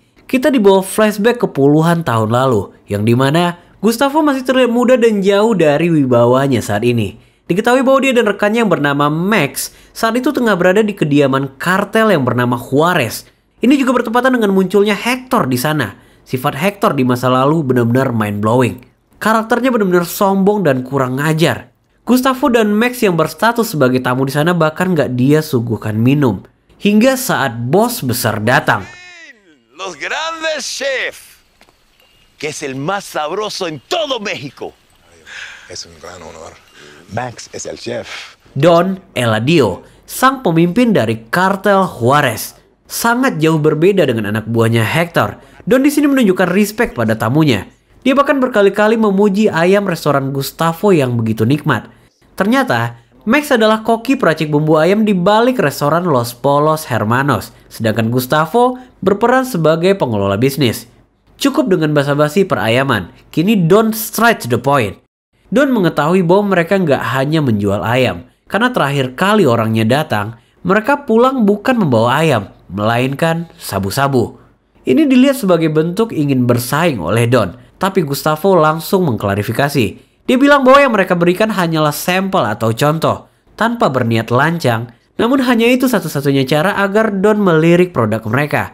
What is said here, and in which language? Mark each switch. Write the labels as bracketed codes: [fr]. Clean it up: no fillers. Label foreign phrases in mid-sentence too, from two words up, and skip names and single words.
[id] Kita dibawa flashback ke puluhan tahun lalu, yang dimana Gustavo masih terlihat muda dan jauh dari wibawanya saat ini. Diketahui bahwa dia dan rekannya yang bernama Max saat itu tengah berada di kediaman kartel yang bernama Juarez. Ini juga bertepatan dengan munculnya Hector di sana. Sifat Hector di masa lalu benar-benar mind-blowing. Karakternya benar-benar sombong dan kurang ngajar. Gustavo dan Max yang berstatus sebagai tamu di sana bahkan gak dia suguhkan minum. Hingga saat bos besar datang. [es] Los grandes chef, que es el más sabroso en todo México. Es un gran honor. Max es el chef. [id] Don Eladio, sang pemimpin dari kartel Juarez, sangat jauh berbeda dengan anak buahnya Hector. Don di sini menunjukkan respect pada tamunya. Dia bahkan berkali-kali memuji ayam restoran Gustavo yang begitu nikmat. Ternyata Max adalah koki peracik bumbu ayam di balik restoran Los Polos Hermanos, sedangkan Gustavo berperan sebagai pengelola bisnis. Cukup dengan basa-basi perayaman, kini Don [en] straight to the point. [id] Don mengetahui bahwa mereka nggak hanya menjual ayam, karena terakhir kali orangnya datang, mereka pulang bukan membawa ayam, melainkan sabu-sabu. Ini dilihat sebagai bentuk ingin bersaing oleh Don, tapi Gustavo langsung mengklarifikasi. Dia bilang bahwa yang mereka berikan hanyalah sampel atau contoh, tanpa berniat lancang, namun hanya itu satu-satunya cara agar Don melirik produk mereka.